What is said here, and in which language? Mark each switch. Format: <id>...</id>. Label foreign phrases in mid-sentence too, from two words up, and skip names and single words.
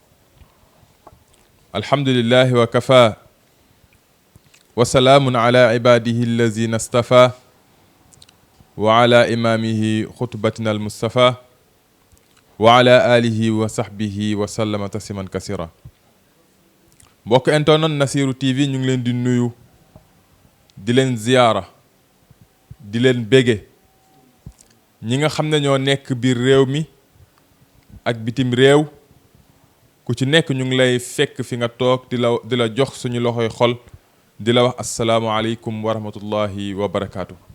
<ar>الحمد لله وكفى وسلام على عباده الذين اصطفى وعلى إمامه خطبتنا المصطفى وعلى آله وصحبه وسلم تسليما كثيرا.</ar> <wo>mbokk internet Nassirou TV ñu ngi leen di nuyu di leen ziyaara di leen bége ñi nga xam ne ñoo nekk biir réew mi ak bitim réew ku ci nekk ñu ngi lay fekk fi nga toog di la jox suñu loxoy xol di la wax</wo> <ar>السلام عليكم ورحمة الله وبركاته.</ar>